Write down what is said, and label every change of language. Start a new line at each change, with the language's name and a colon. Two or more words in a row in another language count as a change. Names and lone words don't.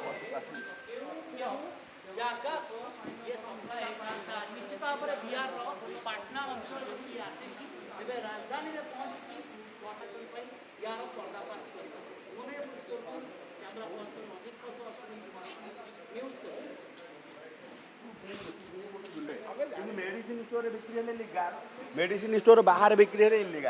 Odia: ଜାଗାକୁ ଇଏ ସମ୍ଭାଳି ନିଶ୍ଚିତ ଭାବରେ ବିହାରର ପାଟନା ଅଞ୍ଚଳରୁ ଇଏ ଆସିଛି ଏବେ ରାଜଧାନୀରେ ପହଞ୍ଚିଛି ପ୍ରଶାସନ ପାଇଁ ୟାର ପର୍ଦ୍ଦାଫାଶ କରିବା ଭୁବନେଶ୍ୱରରୁ କ୍ୟାମେରା ପର୍ସନ ଅଜିତ ସହ ସୁନିଲ ନ୍ୟୁଜ୍
English: medicine store
Odia: ବିକ୍ରି ହେଲେ ଲିଗାଲ
English: medicine store
Odia: ବାହାର ବିକ୍ରି ହେଲେ ଇଲିଗାଲ